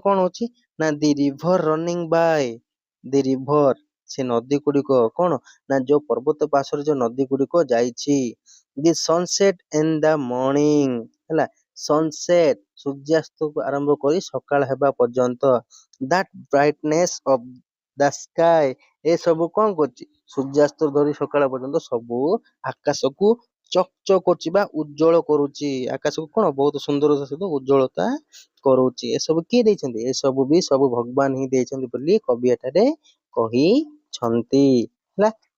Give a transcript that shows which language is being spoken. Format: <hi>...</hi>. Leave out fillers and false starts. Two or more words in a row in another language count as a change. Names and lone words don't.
<or>କଣ ହଉଛି ନା</or> <en>the river running by the river</en> <or>ସେ ନଦୀ ଗୁଡିକ କଣ ନା ଯୋଉ ପର୍ବତ ପାର୍ଶ୍ୱରେ ଯୋଉ ନଦୀ ଗୁଡିକ ଯାଇଛି</or> <en>the sunset in the morning</en> <or>ହେଲା ସନସେଟ ସୂର୍ଯ୍ୟାସ୍ତକୁ ଆରମ୍ଭ କରି ସକାଳ ହେବା ପର୍ଯ୍ୟନ୍ତ</or> <en>that brightness of the sky</en> <or>ଏ ସବୁ କଣ କରୁଛି ସୂର୍ଯ୍ୟାସ୍ତ ଧରି ସକାଳ ପର୍ଯ୍ୟନ୍ତ ସବୁ ଆକାଶକୁ ଚକଚକ କରୁଛି ବା ଉଜ୍ଜଳ କରୁଛି ଆକାଶକୁ କଣ ବହୁତ ସୁନ୍ଦର ସହିତ ଉଜ୍ଜଳତା କରୁଛି ଏସବୁ କିଏ ଦେଇଛନ୍ତି ଏସବୁ ବି ସବୁ ଭଗବାନ ହିଁ ଦେଇଛନ୍ତି ବୋଲି କବି ଏଠାରେ କହିଛନ୍ତି ହେଲା</or>